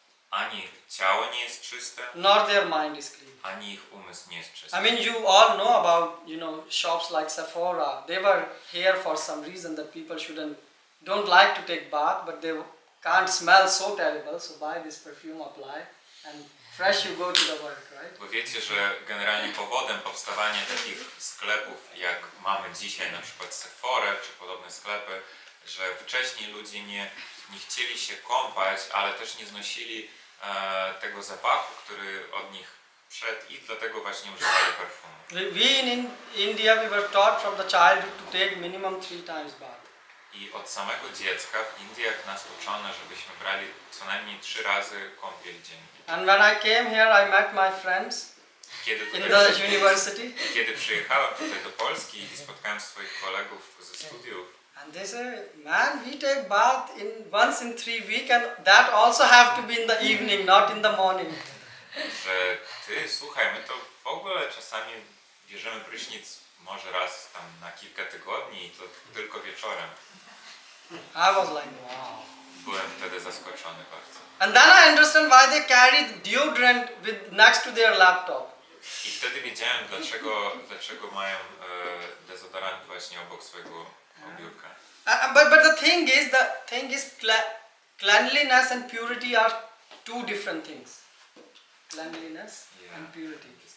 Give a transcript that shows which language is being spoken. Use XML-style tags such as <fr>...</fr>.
<pl>Ani ciało nie jest czyste,</pl> <en>nor their mind is clean.</en> <pl>ani ich umysł nie jest czysty.</pl> <en>I mean, you all know about, shops like Sephora. They were here for some reason that people don't like to take bath, but they can't smell so terrible, so buy this perfume, apply, and fresh you go to the work, right?</en> <pl>Bo wiecie, że generalnie powodem powstawania takich sklepów, jak mamy dzisiaj, na przykład Sephora czy podobne sklepy, że wcześniej ludzie nie chcieli się kąpać, ale też nie znosili tego zapachu, który od nich szedł, i dlatego właśnie używali perfumu.</pl> <en>We in India, we were taught from the childhood to take minimum 3 times bath.</en> <pl>I od samego dziecka w Indiach nas uczono, żebyśmy brali co najmniej 3 razy kąpiel dziennie.</pl> <en>And when I came here, I met my friends in the university.</en> <pl>Kiedy przyjechałem tutaj do Polski i spotkałem swoich kolegów ze studiów,</pl> <en>And they say, man, we take bath once in 3 weeks, and that also have to be in the evening, not in the morning.</en> <pl>że słuchaj, my to w ogóle czasami bierzemy prysznic może raz tam na kilka tygodni i to tylko wieczorem.</pl> <en>I was like, wow.</en> <pl>Byłem wtedy zaskoczony bardzo.</pl> <en>And then I understand why they carry deodorant next to their laptop.</en> <pl>I wtedy wiedziałem, dlaczego mają dezodorant właśnie obok swojego biurka.</pl> <en>But the thing is cleanliness and purity are two different things. Cleanliness and purity.</en>